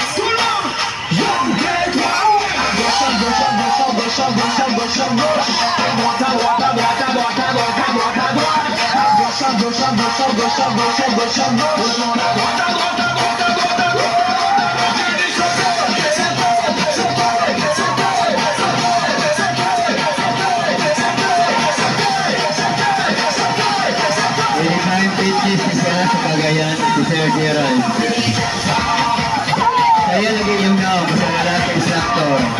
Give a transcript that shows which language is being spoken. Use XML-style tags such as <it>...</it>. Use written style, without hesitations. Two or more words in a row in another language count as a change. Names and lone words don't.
<fr>Tout le monde, gauche à gauche, gauche à gauche, gauche à gauche, droite à droite, à droite, à droite, à droite, à droite, à droite, gauche à gauche, gauche à gauche, gauche à gauche, à droite, à droite, à droite, à droite, à droite.</fr> <tl>Sa Cagayan, si Sir Gerald. Kaya lagi yung naong sa lalaki instructor.</tl>